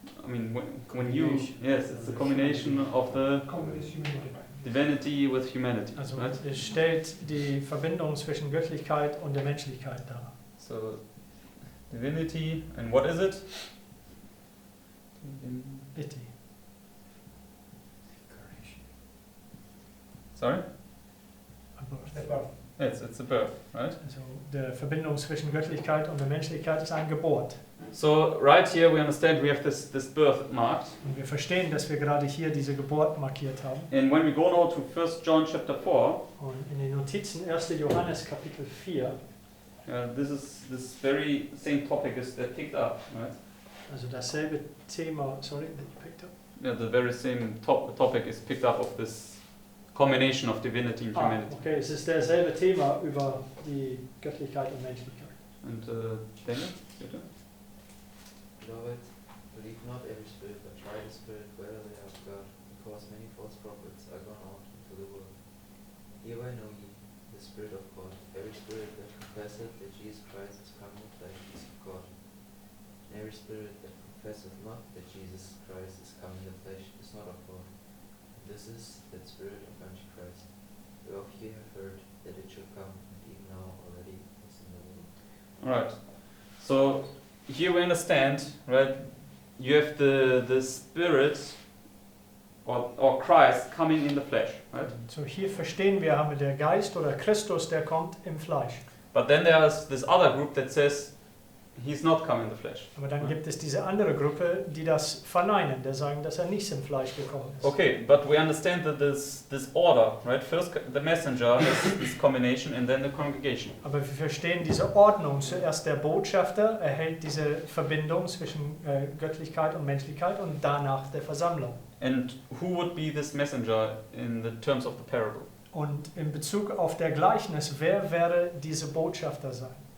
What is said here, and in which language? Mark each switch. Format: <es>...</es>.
<en>mean, when you, yes, it's a combination of the divinity with humanity,</en> <de>Also</de> <en>right?</en> <de>es stellt die Verbindung zwischen Göttlichkeit und der Menschlichkeit dar.</de> <en>So, divinity, and what is it?</en> <de>Bitte.</de> <en>Sorry?</en> <de>Also</de> <en>Yes, it's a birth, right?</en> <de>der Verbindung zwischen Göttlichkeit und der Menschlichkeit ist ein Geburt.</de> <en>So right here we understand we have this birth marked.</en> <de>Und wir verstehen, dass wir gerade hier diese Geburt markiert haben.</de> <en>And when we go now to 1 John chapter 4,</en> <de>Und in den Notizen 1. Johannes Kapitel 4,</de> <en>this very same topic is picked up, right?</en> <de>also dasselbe Thema, sorry,</de> <en>that you picked up. Yeah, the very same topic is picked up of this combination of divinity and humanity.</en> <de>Okay, es ist dasselbe Thema über die Göttlichkeit und Menschlichkeit.</de> <en>And Daniel,</en> <de>bitte?</de> <en>Beloved, believe not every spirit, but try the spirit whether they are of God, because many false prophets are gone out into the world. Hereby know ye the Spirit of God. Every spirit that confesseth that Jesus Christ is come in the flesh is of God. And every spirit that confesseth not that Jesus Christ is come in the flesh is not of God. And this is that spirit of Antichrist, whereof ye have heard that it should come, and even now already is in the world. Alright. So here we understand, right? You have the spirit or Christ coming in the flesh, right?</en> <de>So hier verstehen wir, haben wir der Geist oder Christus, der kommt im Fleisch.</de> <en>But then there's this other group that says he's not come in the flesh.</en> <de>Aber dann gibt es diese andere Gruppe, die das verneinen, die sagen, dass er nicht im Fleisch gekommen ist.</de> <en>Okay, but we understand that this order, right? First the messenger has this combination and then the congregation.</en> <de>Aber wir verstehen diese Ordnung. Zuerst der Botschafter erhält diese Verbindung zwischen Göttlichkeit und Menschlichkeit und danach der Versammlung.</de> <en>And who would be this messenger in the terms of the parable?</en> <de>Und in Bezug auf der Gleichnis, wer wäre diese Botschafter sein?</de>